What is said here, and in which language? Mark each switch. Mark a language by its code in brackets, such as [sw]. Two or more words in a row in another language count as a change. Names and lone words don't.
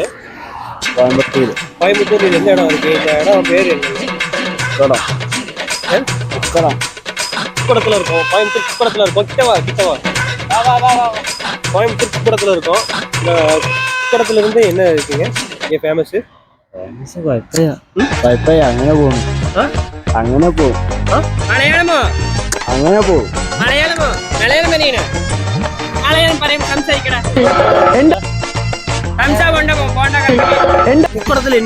[ta] கோயம்புத்தூர். கோயம்புத்தூர். எந்த இடம் இருக்கு? இந்த இடம் பேர் என்னங்க? உக்கடம். உக்கடம். குப்படத்தில் இருக்கும். கோயம்புத்தூர் குப்படத்தில் இருக்கும். கிட்டவா கிட்டவா வா வா வா வா கோயம்புத்தூர் குப்படத்தில் இருக்கும். இந்த குப்படத்துல இருந்து என்ன இருக்குங்க இங்கே ஃபேமஸு? [ml] കുഴപ്പമില്ല അങ്ങനെ പോകും. അങ്ങനെ പോകും. മലയാളമോ? അങ്ങനെ പോകും. മലയാളമോ? മലയാളം പറയണ മലയാളം പറയും സംസാരിക്കടാ. സംസാ കൊണ്ടോ പോണ്ട [ta] കുപ്പടത്തിൽ என்ன?